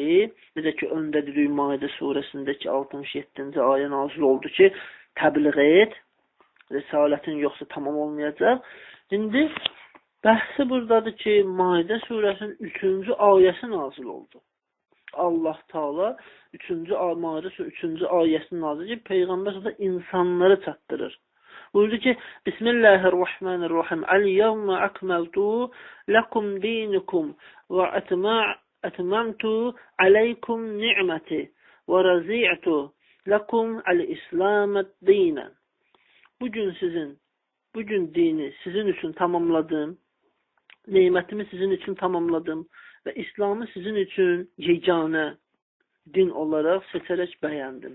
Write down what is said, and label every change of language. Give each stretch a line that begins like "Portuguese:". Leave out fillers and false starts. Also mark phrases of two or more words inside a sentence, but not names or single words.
Azerbaijani: Necə ki, öndə dedik Maidə surəsindəki 67-ci ayə nazil oldu ki, təbliğ et, risalətin yoxsa tamam olmayacaq. İndi bəhsi buradadır ki, Maidə surəsinin 3-cü ayəsi nazil oldu. Allah Taala 3-cü 3-cü ayəsini nazil edib, Peyğəmbər da insanları çatdırır. Buyurdu ki,
Arabic: Bismillahirrahmanirrahim. اليوم أكملت لكم دينكم وأتممت عليكم نعمتي ورضيت لكم الإسلام دينا.
Azerbaijani: Bugün dini sizin üçün tamamladım, nimətimi sizin üçün tamamladım və İslamı sizin üçün yeganə din olaraq seçərək bəyəndim.